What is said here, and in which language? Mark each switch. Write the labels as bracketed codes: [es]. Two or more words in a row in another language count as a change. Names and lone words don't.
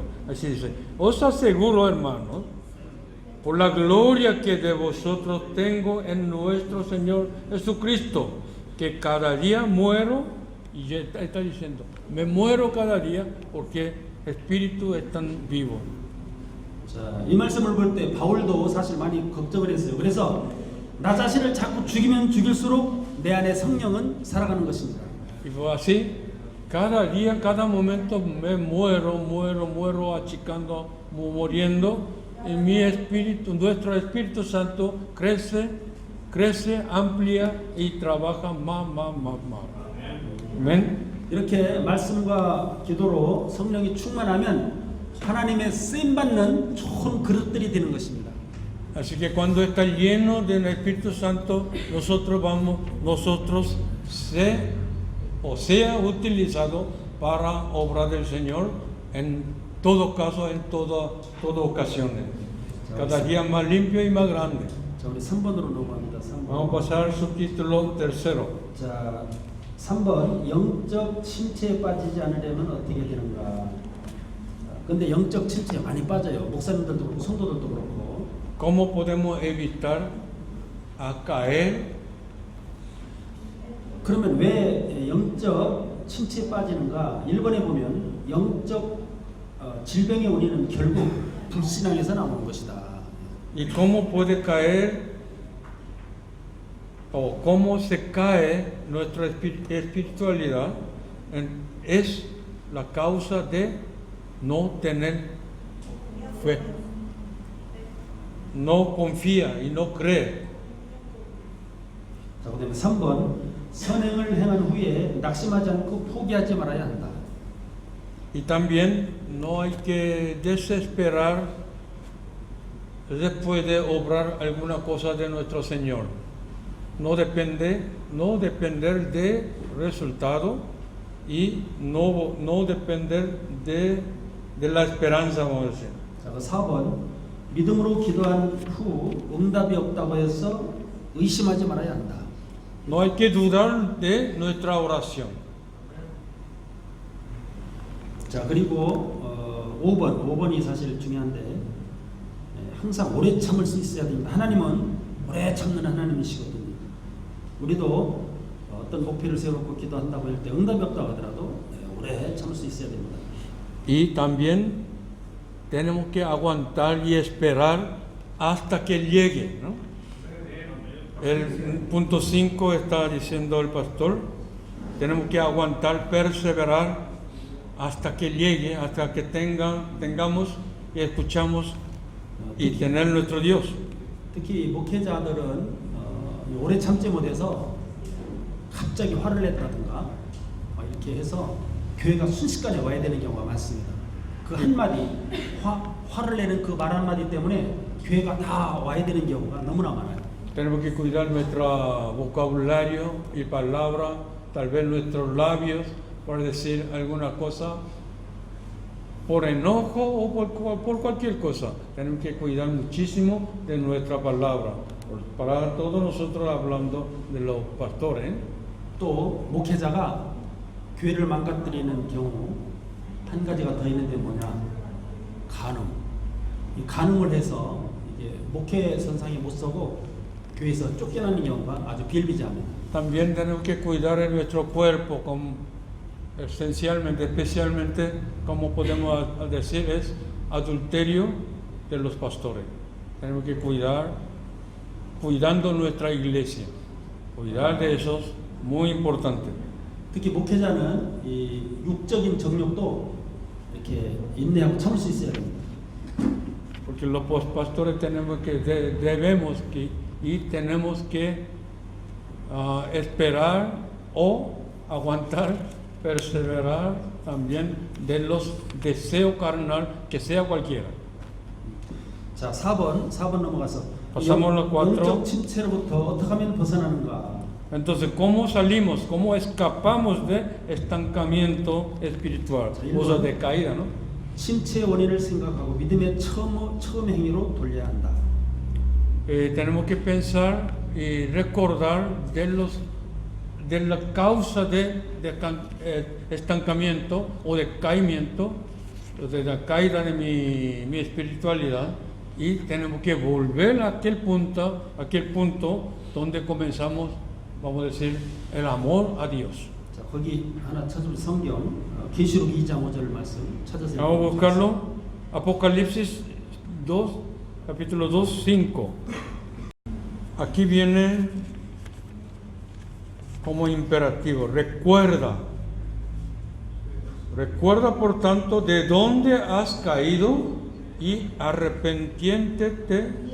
[es] Así dice, os aseguro, hermanos, por la gloria que de vosotros tengo en nuestro Señor Jesucristo, que cada día muero, y ya está diciendo, me muero cada día porque Espíritu es tan vivo. [ko] 자, 이 말씀을 볼 때 바울도 사실 많이 걱정을 했어요. 그래서 나 자신을 자꾸 죽이면 죽일수록 내 안에 성령은 살아가는 것입니다. [es] Y fue así, cada día, cada momento me muero achicando, muriendo, y mi espíritu, nuestro Espíritu Santo crece, amplia y trabaja más. Amén. [ko] 이렇게 말씀과 기도로 성령이 충만하면 하나님의 쓰임 받는 좋은 그릇들이 되는 것입니다. [es] Así que cuando está lleno del Espíritu Santo, nosotros sea utilizado para obra del Señor en todo caso, en toda ocasión. Cada día más limpio y más grande. [ko] 자, 우리 3번으로 넘어갑니다. 3번. [es] Vamos a pasar al subtítulo tercero. [ko] 자, 3번 영적 침체에 빠지지 않으려면 어떻게 되는가? 근데 영적 침체에 많이 빠져요. 목사님들도 그렇고 성도들도 그렇고. [es] ¿Cómo podemos evitar a caer? [ko] 그러면 왜 영적 침체에 빠지는가? 1번에 보면 영적 질병의 원인은 결국 불신앙에서 나오는 것이다. [es] ¿Y cómo puede caer o cómo se cae nuestra espiritualidad? Es la causa de no tener fe, no confía y no cree. [ko] 자, 그다음에 3번 선행을 행한 후에 낙심하지 않고 포기하지 말아야 한다. [es] Y también no hay que desesperar después de obrar alguna cosa de nuestro Señor. No depender de resultado y no depender de la esperanza, vamos a decir. [ko] 자, 4번 믿음으로 기도한 후 응답이 없다고 해서 의심하지 말아야 한다. [es] No hay que dudar de nuestra oración. [ko] 자, 그리고 5번이 사실 중요한데 항상 오래 참을 수 있어야 됩니다. 하나님은 오래 참는 하나님이시거든요. 우리도 어떤 목표를 세워놓고 기도한다고 할 때 응답이 없다고 하더라도 오래 참을 수 있어야 됩니다. [es] Y también tenemos que aguantar y esperar hasta que llegue, ¿no? El punto 5 está diciendo el pastor, tenemos que aguantar, perseverar hasta que llegue, hasta que tengamos y escuchamos y tener nuestro Dios. [ko] 특히 목회자들은 오래 참지 못해서 갑자기 화를 냈다든가 이렇게 해서 교회가 순식간에 와야 되는 경우가 많습니다. 그 한마디 화를 내는 그 말 한마디 때문에 교회가 다 와야 되는 경우가 너무나 많아요. [es] Tenemos que cuidar nuestro vocabulario y palabra, tal vez nuestros labios, por decir alguna cosa, por enojo o por cualquier cosa. Tenemos que cuidar muchísimo de nuestra palabra. Para todos nosotros hablando de los pastores. [ko] 또 목회자가 교회를 망가뜨리는 경우 한 가지가 더 있는데 뭐냐? 간음. 이 간음을 해서 이게 목회 선상에 못 서고 교회에서 쫓겨나는 경우가 아주 비일비재합니다. [es] También tenemos que cuidar de nuestro cuerpo, especialmente, como podemos decir, es adulterio de los pastores. Tenemos que cuidando nuestra iglesia. Cuidar de eso es muy importante. [ko] 특히 목회자는 이 육적인 정욕도 이렇게 인내하고 참을 수 있어야 됩니다. [es] Porque los pastores tenemos que esperar o aguantar, perseverar también de los deseos carnal, que sea cualquiera. [ko] 자, 4번 넘어가서 [es] Pasamos los 4. [ko] 영적 침체로부터 어떻게 하면 벗어나는가? [es] Entonces, ¿cómo salimos? ¿Cómo escapamos de estancamiento espiritual? O sea, de caída, ¿no? [ko] 침체의 원인을 생각하고 믿음의 처음 행위로 돌려야 한다. [es] Tenemos que pensar y recordar de la causa de estancamiento o de caimiento, de la caída de mi espiritualidad, y tenemos que volver a aquel punto donde comenzamos, vamos a decir, el amor a Dios. [ko] 자, 거기 하나 찾으면 성경 계시록 2장 5절 말씀 찾으세요. [es] Vamos a buscarlo. Apocalipsis 2, capítulo 2, 5. Aquí viene como imperativo. Recuerda, por tanto, de dónde has caído y arrepiéntete.